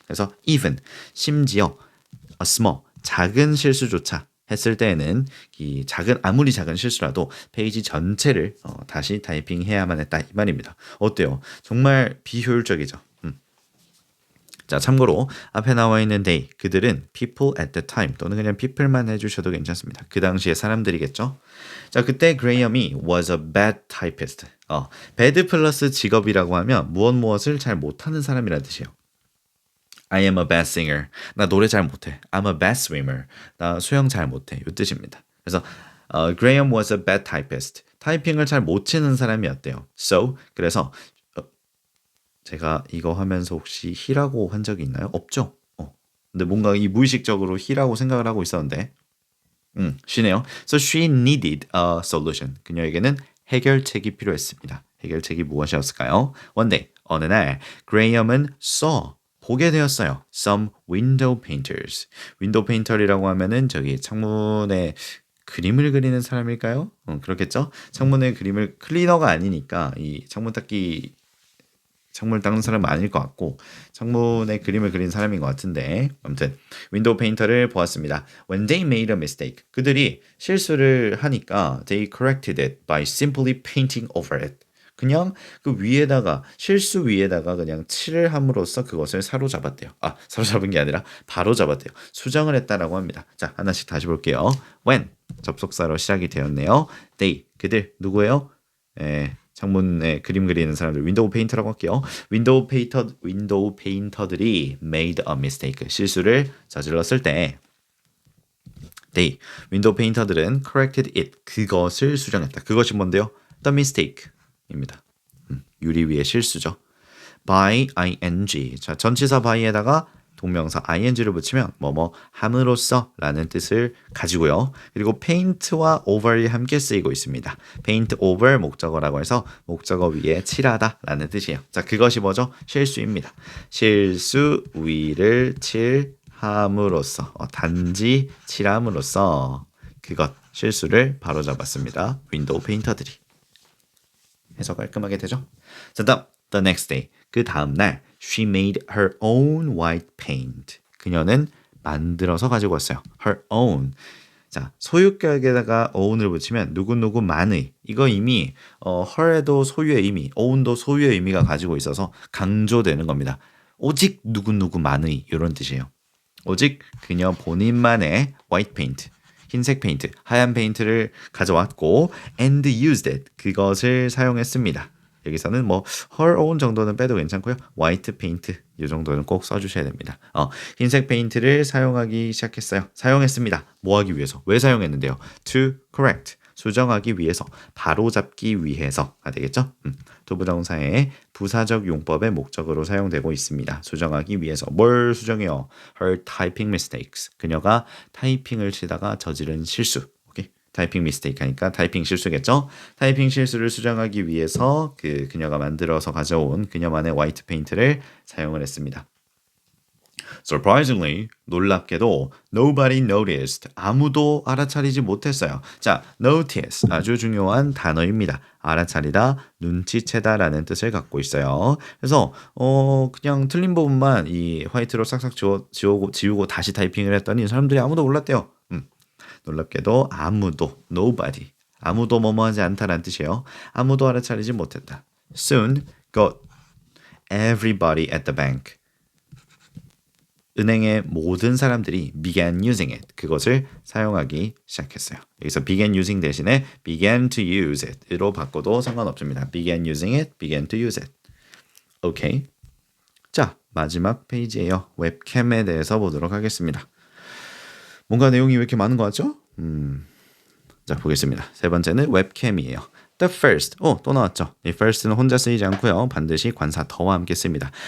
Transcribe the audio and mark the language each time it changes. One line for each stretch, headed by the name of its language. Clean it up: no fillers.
Korean: 그래서 even 심지어
English: a small
Korean: 작은 실수조차 했을 때에는 이 아무리 작은 실수라도 페이지 전체를 다시 타이핑해야만 했다 이 말입니다. 어때요? 정말 비효율적이죠. 자, 참고로 앞에 나와 있는 they, 그들은
English: people at the time
Korean: 또는 그냥 people만 해주셔도 괜찮습니다. 그 당시의 사람들이겠죠. 자, 그때 그레이엄이
English: was a bad typist.
Korean: bad 플러스 직업이라고 하면 무엇을 잘 못하는 사람이라는 뜻이에요.
English: I am a bad singer.
Korean: 나 노래 잘 못해.
English: I'm a bad swimmer.
Korean: 나 수영 잘 못해. 이 뜻입니다. 그래서
English: Graham was a bad typist.
Korean: 타이핑을 잘 못 치는 사람이었대요. So, 그래서 제가 이거 하면서 혹시 he라고 한 적이 있나요? 없죠? 근데 뭔가 이 무의식적으로 he라고 생각을 하고 있었는데 she네요.
English: So she needed a solution.
Korean: 그녀에게는 해결책이 필요했습니다. 해결책이 무엇이었을까요?
English: One day,
Korean: 어느 날 그레이엄은 보게 되었어요.
English: Some window painters.
Korean: 윈도우 페인터리라고 하면은 저기 창문에 그림을 그리는 사람일까요? 그렇겠죠? 창문에 그림을 클리너가 아니니까 이 창문을 닦는 사람은 아닐 것 같고 창문에 그림을 그린 사람인 것 같은데 아무튼 윈도우 페인터를 보았습니다.
English: When they made a mistake,
Korean: 그들이 실수를 하니까
English: they corrected it by simply painting over it.
Korean: 그냥 그 위에다가 실수 위에다가 그냥 칠을 함으로써 그것을 사로잡았대요. 사로잡은 게 아니라 바로 잡았대요. 수정을 했다라고 합니다. 자, 하나씩 다시 볼게요. When 접속사로 시작이 되었네요. They 그들 누구예요? 창문에 그림 그리는 사람들 윈도우 페인터라고 할게요. 윈도우 페인터들이
English: made a mistake.
Korean: 실수를 저질렀을 때 윈도우 페인터들은
English: corrected it.
Korean: 그것을 수정했다. 그것이 뭔데요?
English: The mistake입니다.
Korean: 유리 위의 실수죠. by ing. 자, 전치사 by에다가 동명사 ing를 붙이면 뭐뭐 함으로써 라는 뜻을 가지고요. 그리고 paint와 over이 함께 쓰이고 있습니다. paint over 목적어라고 해서 목적어 위에 칠하다 라는 뜻이에요. 자, 그것이 뭐죠? 실수입니다. 실수 위를 칠함으로써 단지 칠함으로써 그것 실수를 바로잡았습니다. 윈도우 페인터들이. 해서 깔끔하게 되죠? 자, 다음
English: the next day.
Korean: 그 다음 날
English: she made her own white paint.
Korean: 그녀는 만들어서 가지고 왔어요.
English: her own.
Korean: 자, 소유격에다가 own을 붙이면 누구누구만의. 이거 이미 her에도 소유의 의미, own도 소유의 의미가 가지고 있어서 강조되는 겁니다. 오직 누구누구만의 이런 뜻이에요. 오직 그녀 본인만의 white paint. 흰색 페인트, 하얀 페인트를 가져왔고
English: and used it.
Korean: 그것을 사용했습니다. 여기서는 뭐 her own 정도는 빼도 괜찮고요. white paint 이 정도는 꼭 써주셔야 됩니다. 흰색 페인트를 사용하기 시작했어요. 사용했습니다. 뭐 하기 위해서? 왜 사용했는데요?
English: to correct.
Korean: 수정하기 위해서, 바로잡기 위해서가 되겠죠? 투부정사의 부사적 용법의 목적으로 사용되고 있습니다. 수정하기 위해서. 뭘 수정해요?
English: Her typing mistakes.
Korean: 그녀가 타이핑을 치다가 저지른 실수. 오케이? 타이핑 미스테이크 하니까 타이핑 실수겠죠? 타이핑 실수를 수정하기 위해서 그녀가 만들어서 가져온 그녀만의 화이트 페인트를 사용을 했습니다.
English: Surprisingly,
Korean: 놀랍게도
English: nobody noticed.
Korean: 아무도 알아차리지 못했어요. 자, notice 아주 중요한 단어입니다. 알아차리다, 눈치채다라는 뜻을 갖고 있어요. 그래서 그냥 틀린 부분만 이 화이트로 싹싹 지우고 다시 타이핑을 했더니 사람들이 아무도 몰랐대요. 놀랍게도 아무도, nobody. 아무도 뭐뭐하지 않다라는 뜻이에요. 아무도 알아차리지 못했다.
English: Soon got everybody at the bank.
Korean: 은행의 모든 사람들이
English: began using it.
Korean: 그것을 사용하기 시작했어요. 여기서 began using 대신에
English: began to use it
Korean: 으로 바꿔도 상관없습니다.
English: began using it, began to use it.
Korean: 오케이. 자, 마지막 페이지예요. 웹캠에 대해서 보도록 하겠습니다. 뭔가 내용이 왜 이렇게 많은 것 같죠? 자, 보겠습니다. 세 번째는 웹캠이에요.
English: The first,
Korean: 또 나왔죠. 이 first는 혼자 쓰이지 않고요. 반드시 관사 더와 함께 씁니다.